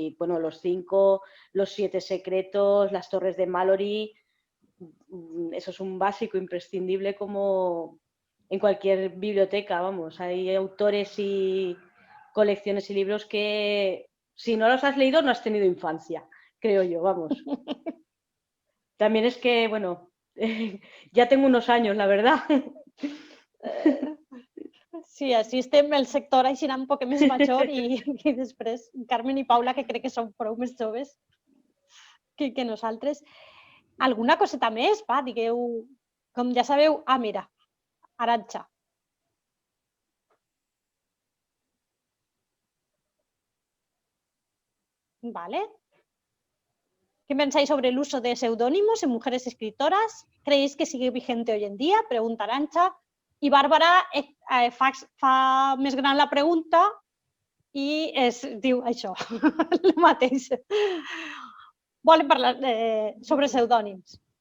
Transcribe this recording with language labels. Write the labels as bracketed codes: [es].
[es] Y bueno, Los Cinco, Los 7 secretos, Las Torres de Mallory, eso es un básico imprescindible como en cualquier biblioteca, vamos. Hay autores y colecciones y libros que si no los has leído no has tenido infancia, creo yo, vamos. También es que, bueno, ja tengo unos años, la verdad. [ca] Sí, així estem el sector així un poc més major i després Carmen i Paula, que crec que són prou més joves que nosaltres. Alguna coseta més, va, digueu Com ja sabeu, mira, Arantxa. Vale. [es] ¿Qué pensáis sobre el uso de seudónimos en mujeres escritoras? ¿Creéis que sigue vigente hoy en día? Pregunta Arantxa. [ca] I Bàrbara fa més gran la pregunta i diu això, el mateix. Volen parlar sobre pseudònims.